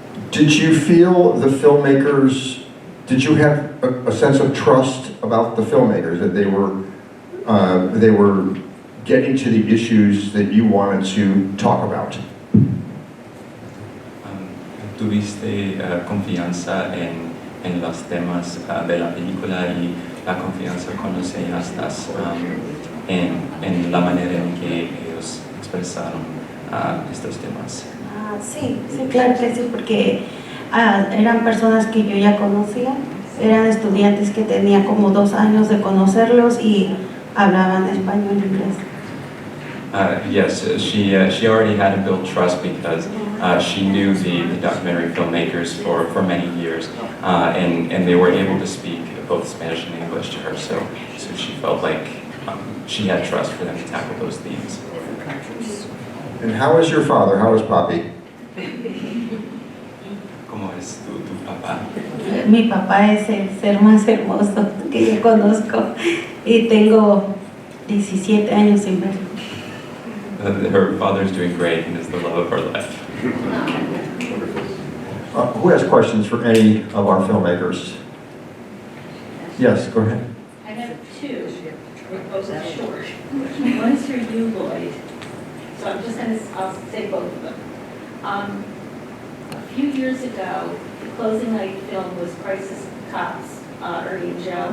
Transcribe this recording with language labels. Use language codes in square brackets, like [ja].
[en] Did you feel the filmmakers, did you have a sense of trust about the filmmakers, that they were getting to the issues that you wanted to talk about? [es] ¿Tuviste confianza en los temas de la película y la confianza con los cineastas en la manera en que ellos expresaron estos temas? Sí, claro que sí, porque eran personas que yo ya conocía, eran estudiantes que tenía como 2 años de conocerlos y hablaban español e inglés. [en] Yes, she already had to build trust because she knew the documentary filmmakers for many years, and they were able to speak both Spanish and English to her, so she felt like she had trust for them to tackle those themes. And how is your father? How is Papi? [es] ¿Cómo es tu papá? Mi papá es el ser más hermoso que yo conozco y tengo 17 años sin verlo. [en] Her father's doing great and is the love of her life. Who has questions for any of our filmmakers? Yes, go ahead. I have 2. They're both short. One's for you, Lloyd. So I'm just going to, I'll say both of them. A few years ago, the closing night film was Crisis Cops, Ernie and Joe.